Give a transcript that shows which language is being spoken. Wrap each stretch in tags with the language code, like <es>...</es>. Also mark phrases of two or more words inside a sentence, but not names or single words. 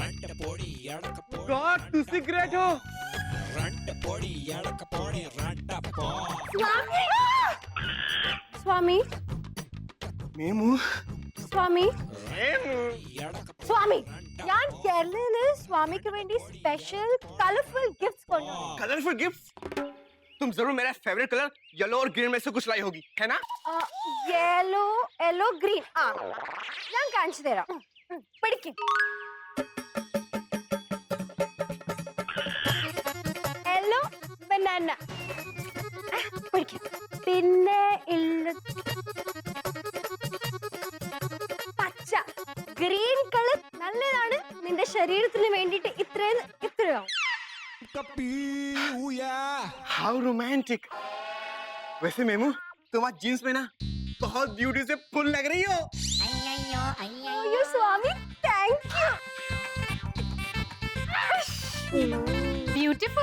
<pa>गॉड तुसी ग्रेट हो।</pa> <hi>स्वामी मेमू</hi> <ml>സ്വാമി സ്വാമി ഞാൻ കേരളയിൽ നിന്ന് സ്വാമിക്ക് വേണ്ടി</ml> <en>special colourful gifts</en> <ml>കൊണ്ടുവന്നു.</ml> <en>colourful gift?</en> <hi>तुम जरूर मेरा</hi> <en>favourite colour yellow</en> <hi>और ग्रीन में से कुछ लाई होगी, है ना?</hi> <en>yellow yellow green</en> <ml>ആ ഞാൻ കാണിച്ചു തരാം. പിടിക്കും.</ml> <en>yellow banana</en> <ml>പിടിക്കും. പിന്നെ പച്ച</ml> <en>green colour</en> <ml>നല്ലതാണ് നിന്റെ ശരീരത്തിന് വേണ്ടിയിട്ട് ഇത്രയാവും.</ml> <en>how romantic.</en> <hi>वैसे मेमू तुम आज जीन्स में ना बहुत ब्यूटी से फुल लग रही हो।</hi> <en>you स्वामी thank you. ब्यूटीफुल.</en>